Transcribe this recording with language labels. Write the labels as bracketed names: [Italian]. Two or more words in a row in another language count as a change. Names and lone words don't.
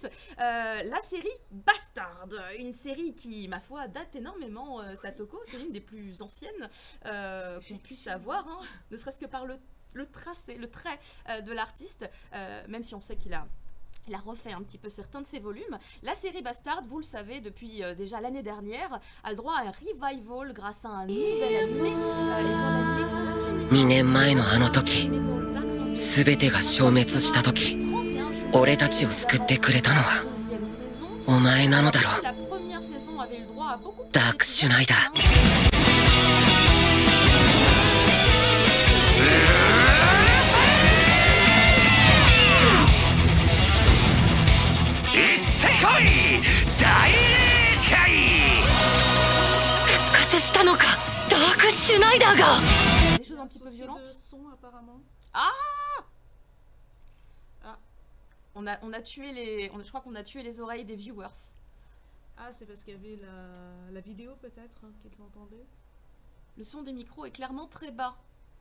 [French] La série Bastard, une série qui, ma foi, date énormément, Satoko, c'est l'une des plus anciennes qu'on puisse avoir, hein, ne serait-ce que par le trait de l'artiste, même si on sait qu'il a refait un petit peu certains de ses volumes. La série Bastard, vous le savez, depuis déjà l'année dernière, a le droit à un revival grâce à un nouvel animé. Et [Japanese] 2 年前のあの時、全てが消滅した時、俺たちを救ってくれたのはお前なのだろう。ダークシュナイダー。行ってこい、大霊界。復活したのか、ダークシュナイダーが。 [French] Des choses un petit peu violentes. Son, apparemment. Ah, on a tué les, je crois qu'on a tué les oreilles des viewers. Ah, c'est parce qu'il y avait la vidéo peut-être hein, qu'ils entendaient. Le son des micros est clairement très bas.